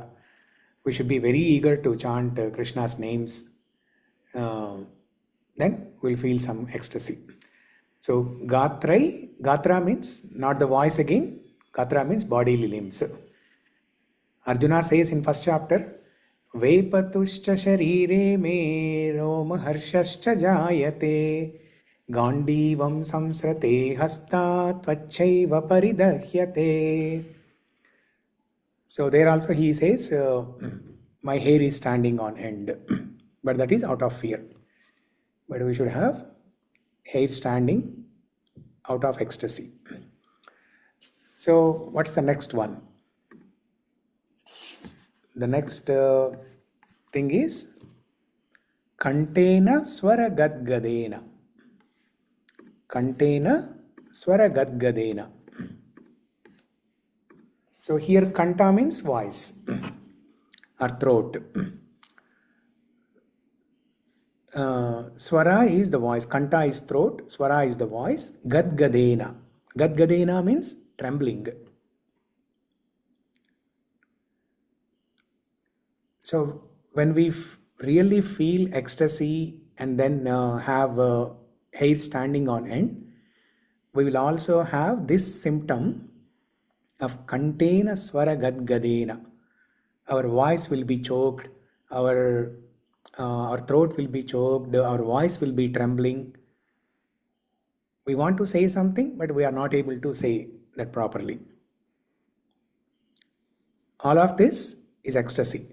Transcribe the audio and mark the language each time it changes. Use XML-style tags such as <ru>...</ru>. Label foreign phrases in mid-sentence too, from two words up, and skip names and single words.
<en>We should be very eager to chant Krishna's names. Then we'll feel some ecstasy. So, gātraih, gātra means not the voice again. Gātra means bodily limbs. Arjuna says in first chapter,</en> <sa>वेपतुश्च शरीरे मे रोमहर्षश्च जायते गाण्डीवं संस्रते हस्त त्वच्चैव परिदह्यते.</sa> <en>So there also he says, my hair is standing on end. But that is out of fear. But we should have hair standing out of ecstasy. So what's the next one? The next thing is</en> <sa>नतेन स्वर-गद्गदेन. नतेन स्वर-गद्गदेन.</sa> <en>So here kanta means voice or throat. Swara is the voice, kanta is throat, swara is the voice, gadgadena. Gadgadena means trembling. So when we really feel ecstasy and then have hair standing on end, we will also have this symptom of</en> <sa>नतेन स्वर-गद्गदेन.</sa> <en>Our voice will be choked, our throat will be choked, our voice will be trembling. We want to say something, but we are not able to say that properly. All of this is ecstasy.</en>